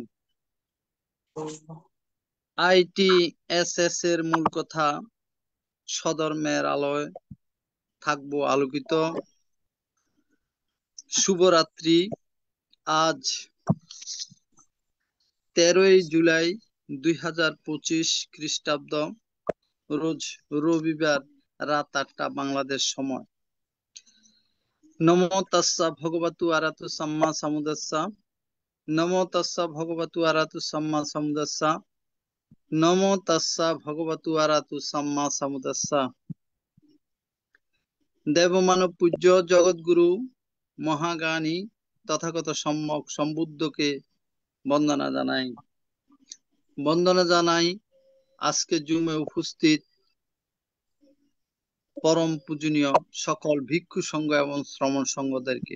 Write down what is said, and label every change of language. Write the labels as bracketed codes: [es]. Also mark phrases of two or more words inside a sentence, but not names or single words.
[bn] ITSS এর মূল কথা, স্বধর্মের আলোয় থাকবো আলোকিত। শুভরাত্রি। আজ 13ই জুলাই 2025 খ্রিস্টাব্দ, রোজ রবিবার, রাত 8টা বাংলাদেশ সময়। [pi] নমো তাস্সা ভগবতু আরাতু সাম্মা সাম্বুদ্দাস্সা। নমো তাস্সা ভগবতু আরাতু সাম্মা সাম্বুদ্দাস্সা। নমো তাস্সা ভগবতু আরাতু সাম্মা সাম্বুদ্দাস্সা। [bn] দেবমানব পূজ্য জগৎগুরু মহাজ্ঞানী তথাগত সম্যক সম্বুদ্ধকে বন্দনা জানাই। বন্দনা জানাই আজকে জুমে উপস্থিত পরম পূজনীয় সকল ভিক্ষু সংঘ এবং শ্রমণ সংঘদেরকে।